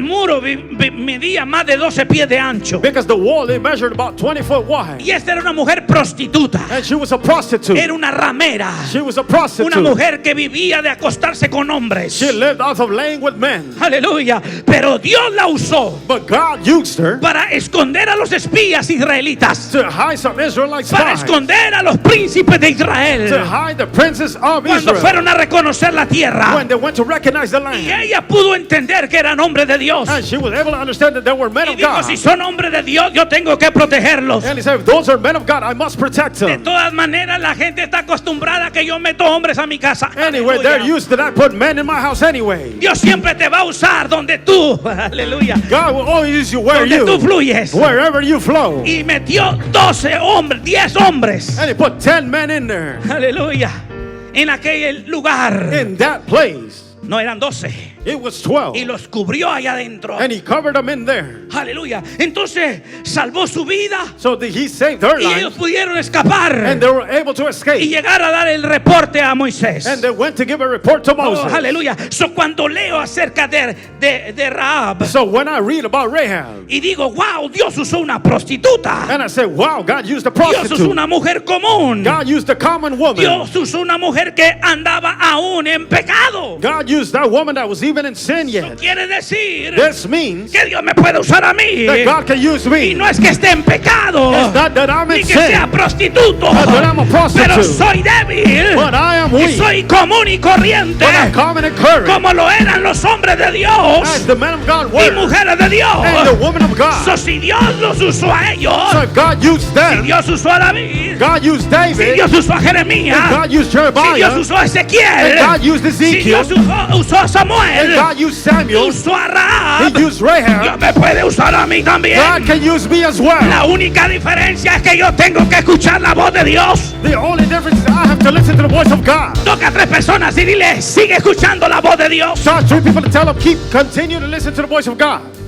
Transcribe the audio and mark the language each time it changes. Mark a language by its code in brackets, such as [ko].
[es] muro medía más de 12 pies de ancho. [en] because the wall, it measured about 20 foot wide. [es] Y esta era una mujer prostituta, [en] And she was a prostitute. [es] era una ramera, [en] She was a [es] una [en] prostitute. [es] mujer que vivía de acostarse con hombres. [en] She lived off of laying with men. [es] Aleluya. Aleluya. Pero Dios la usó [en] But God used her [es] para esconder a los espías israelitas, [en] to hide some Israelite [es] para [en] spies, [es] esconder a los príncipes de [en] to [es] Israel [en] hide the princes of [es] cuando [en] Israel [es] fueron a reconocer la tierra. [en] when they went to recognize the [es] Y [en] land. [es] ella pudo entender que eran hombres de Dios. [en] And she was able to understand that they were men [es] Y [en] of [es] dijo, [en] God. [es] si son hombres de Dios, yo tengo que protegerlos. [en] And he said, if those are men of God, I must protect [es] De [en] them. [es] todas maneras, la gente está acostumbrada a que yo meto hombres a mi casa. [en] Anyway, they're [es] Aleluya. [en] used to that. Put men in my house anyway. [es] Dios siempre te va a usar donde tú, aleluya, [en] God will always use you where [es] donde tú [en] you, [es] fluyes. [en] wherever you flow. [es] Y metió 12 hombres, 10 hombres, [en] And he put 10 men in there, [es] aleluya, en aquel lugar. [en] in that place. [es] No eran 12. [en] It was 12. [es] Y los cubrió allá adentro. [en] And he covered them in there. [es] Aleluya. Entonces salvó su vida [en] So that he saved her [es] y ellos [en] life. [es] pudieron escapar [en] And they were able to [es] y [en] escape. [es] llegar a dar el reporte a Moisés. [en] And they went to give a report to Oh, Moses. [es] aleluya. So, cuando leo acerca de Rahab [en] So when I read about Rahab, [es] y digo, wow, Dios usó una prostituta. [en] and I say, wow, God used a [es] Dios usó [en] prostitute. [es] una mujer común. [en] God used a common woman. [es] Dios usó una mujer que andaba aún en pecado. [en] God used that woman that was even in sin yet. [es] Quiere decir [en] This means [es] que Dios me puede usar a mí. [en] that God can use [es] Y [en] me. [es] no es que esté en pecado, [en] It's not that I'm [es] ni [en] in [es] que sea [en] sin, [es] prostituto, [en] not that I'm a prostitute. [es] pero soy débil [en] But I am [es] y [en] weak. [es] soy común y corriente, [en] But I'm common and current. [es] como lo eran los hombres de [en] As [es] Dios [en] the men of God [es] y [en] were. [es] mujeres de Dios. [en] And the woman of God. [es] So, si Dios los usó a ellos, [en] So if God used [es] si [en] them, [es] Dios usó a David, [en] God used [es] si [en] David, [es] Dios usó a Jeremías, [en] and God used [es] si Dios [en] Jeremiah, [es] usó a Ezequiel, [en] and God used [es] si Dios [en] Ezekiel, [es] usó a [en] and [es] Samuel, [en] God used Samuel, [es] usó a Rahab, [en] He used [es] Dios Rahab, me puede usar a mí también. [en] God can use me as well. [es] La única diferencia es que yo tengo que escuchar la voz de Dios. [en] The only difference is I have to listen to the voice of God. [es] Toca a 3 personas y dile, sigue escuchando la voz de Dios. [en] Start 3 people to tell them, continue to listen to the voice of God.